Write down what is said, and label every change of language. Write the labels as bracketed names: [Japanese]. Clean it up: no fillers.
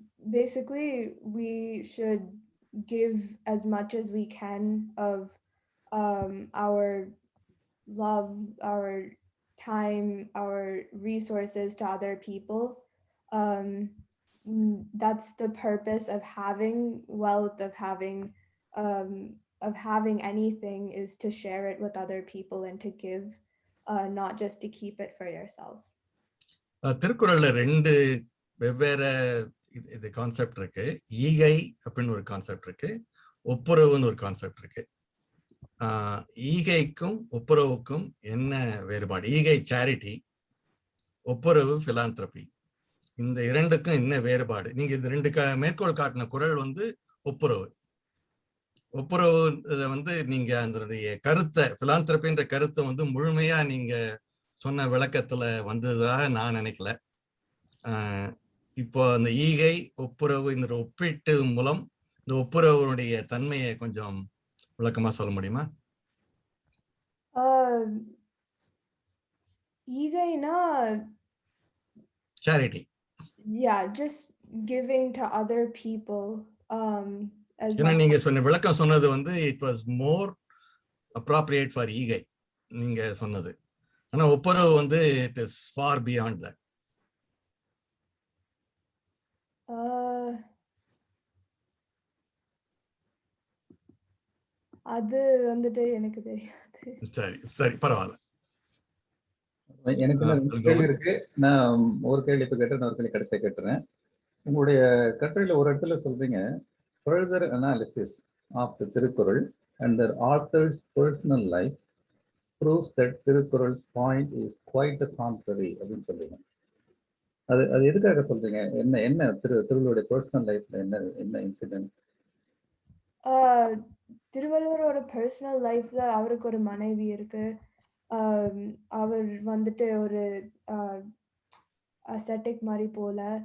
[English] Basically, we should give as much as we can of our love, our time, our resources to other people. That's the purpose of having wealth, of having anything, is to share it with other people and to give, not just to keep it for yourself. [Tamil] திருக்குறள்ல 2 வெவ்வேறு இது concept இருக்கு. ஈகை அப்படின்னு ஒரு concept இருக்கு, ஒப்புரவுன்னு ஒரு concept இருக்கு. ஈகைக்கும் ஒப்புரவுக்கும் என்ன வேறுபாடு? ஈகை சேரிட்டி, ஒப்புரவு பிலாந்திரபி. இந்த 2க்கும் என்ன வேறுபாடு? நீங்க இந்த 2 மேற்கோள் காட்டின குறள் வந்து ஒப்புரவு. ஒப்புரவு வந்து நீங்க அதனுடைய கருத்தை, பிலாந்திரபின்ற கருத்தை வந்து முழுமையா நீங்க சொன்ன விளக்கத்துல வந்ததாக நான் நினைக்கல. இப்போ அந்த ஈகை ஒப்புரவு இந்த ஒப்பீட்டு மூலம் இந்த ஒப்புரவுடைய தன்மையை கொஞ்சம் விளக்கமா சொல்ல முடியுமா? ஈகைனா [English] charity. Yeah, just giving to other people. [Tamil] ஏன்னா நீங்க சொன்ன விளக்கம் சொன்னது வந்து [English] it was more appropriate for [Tamil] ஈகை நீங்க சொன்னது. ஆனா ஒப்புரவு வந்து [English] it is far beyond that. [Tamil] அது வந்துட்டு எனக்கு தெரியாது. சரி சரி, பரவாயில்ல. எனக்கு 2 கேள்வி இருக்கு. நான் ஒரு கேள்வி இப்ப கேட்டேன், ஒரு கேள்வி கடைசியா கேட்டுறேன். உங்களுடைய கட்டுரையில ஒரு இடத்துல சொல்றீங்க, [English] further analysis of the Thirukkural and the author's personal life proves that Thirukkural's point is quite the contrary [Tamil] அப்படின்னு சொல்றீங்க. அது அது எதுக்காக சொல்றீங்க? என்ன என்ன திருவள்ளுவருடைய பர்சனல் லைஃப்ல என்ன என்ன இன்சிடென்ட்? திருவள்ளுவரோட பர்சனல் லைஃப்ல அவருக்கு ஒரு மனைவி இருக்கு. அவர் வந்துட்டு ஒரு அசெட்டிக் மாதிரி போல.